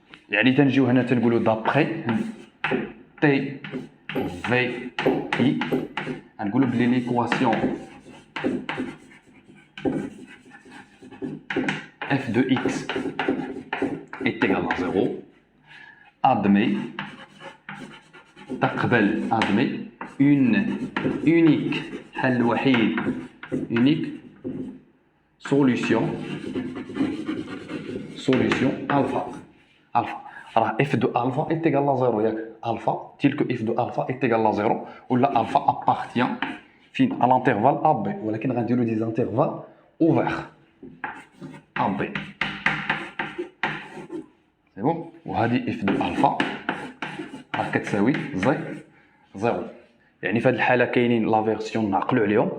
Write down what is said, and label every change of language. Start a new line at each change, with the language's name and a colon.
Arabic: يعني تنجيو هنا تنقولوا دابخي تي في اي، غنقولوا بلي ليكواسيون
French: f de x est égal à 0. admet
Arabic: تقبل
French: admet une unique
Arabic: حل وحيد
French: unique solution alpha.
Arabic: راه
French: f de alpha est égal à 0
Arabic: ياك
French: alpha tel que f de alpha est égal à 0
Arabic: ولا
French: alpha appartient à l'intervalle AB
Arabic: ولكن غنديروا
French: des intervalles ouverts AB. c'est bon.
Arabic: وهذه f de alpha راه كتساوي 0. يعني في هذه الحاله كاينين لا فيرسيون نعقلوا عليهم.